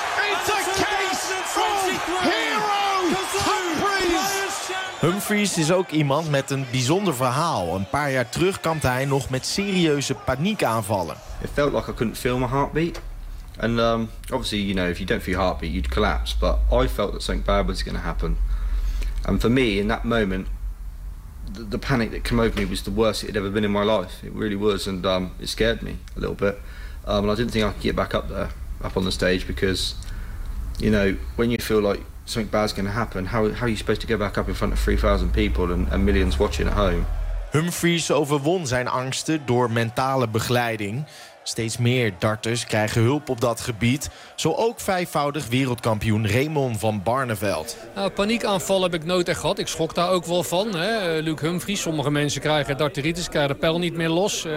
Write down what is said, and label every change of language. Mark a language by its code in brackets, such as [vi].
[en] It's a case for hero Humphries. [nl] Humphries is ook iemand met een bijzonder verhaal. Een paar jaar terug kampte hij nog met serieuze paniekaanvallen. [en] It felt like I couldn't feel my heartbeat. En obviously, you know, if you don't feel your heartbeat, you'd collapse. But I felt that something bad was going to happen. And for me, in that moment, the panic that came over me was the worst it had ever been in my life. It really was, and it scared me a little bit. And I didn't think I could get back up there, up on the stage, because, you know, when you feel like something bad's going to happen, how are you supposed to go back up in front of 3,000 people and millions watching at home? [nl] Humphries overwon zijn angsten door mentale begeleiding. Steeds meer darters krijgen hulp op dat gebied. Zo ook vijfvoudig wereldkampioen Raymond van Barneveld. Nou, paniekaanval heb ik nooit echt gehad. Ik schrok daar ook wel van. Hè. Luke Humphries, sommige mensen krijgen darteritis, krijgen de pijl niet meer los.